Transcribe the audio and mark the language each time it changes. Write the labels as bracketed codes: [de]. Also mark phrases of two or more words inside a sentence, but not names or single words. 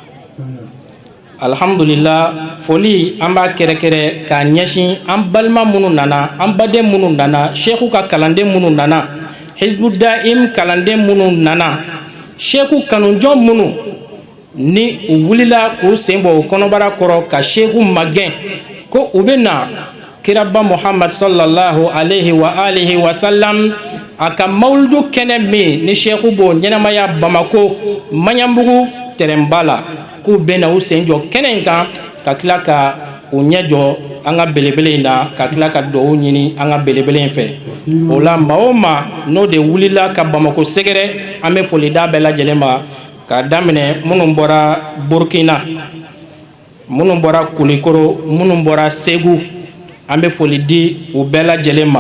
[bm] Alhamdulillah, foli an b'a kɛrɛkɛrɛ k'a ɲɛsin an balima minnu nana, an baden minnu nana, sheikhu ka kalanden minnu nana, hizbu daim kalanden minnu nana, sheikhu kanujɔn minnu ni u wulila k'u sen bɔ u kɔnɔbara kɔrɔ ka sheikhu magɛn ko u bɛ na kiraba Muhammad [ar] صلى الله عليه وعلى آله وسلم [bm] a ka mawludu kɛnɛ min ni sheikhu b'o ɲɛnamaya Bamako Maɲanbugu tɛrɛnba la, k'u bɛ na u sen jɔ kɛnɛ in kan ka tila ka u ɲɛ jɔ an ka belebele in na, ka tila ka dugawu ɲini an ka belebele in fɛ. O la maa o maa n'o de wulila ka Bamako sɛgɛrɛ, an bɛ foli d'a bɛɛ lajɛlen ma, k'a daminɛ minnu bɔra Burkina, minnu bɔra Kulikoro, minnu bɔra Segu, an bɛ foli di u bɛɛ lajɛlen ma.